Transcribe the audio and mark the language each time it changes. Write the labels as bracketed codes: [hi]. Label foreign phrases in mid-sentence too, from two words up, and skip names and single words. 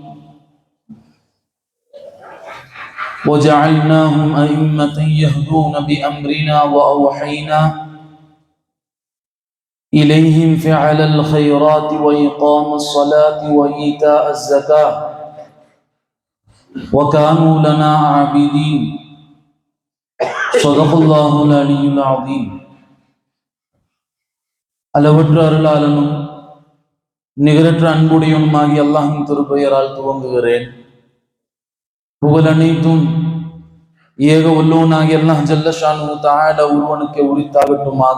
[ar] وجعلناهم أئمة يهدون بأمرنا وأوحينا إليهم فعل الخيرات وإقام الصلاة وإيتاء الزكاة وكانوا لنا عابدين. صدق الله العلي العظيم. [ta] அளவற்ற அருளாளனும் நிகரற்ற அன்புடையவனுமாகிய அல்லாஹ்வின் திருப்பெயரால் துவங்குகிறேன். புகழ் அனைத்தும் ஏக வல்லோனாகிய [ar] الله جل شأنه تعالى [ta] ஒருவனுக்கு உரித்தாகட்டுமாக.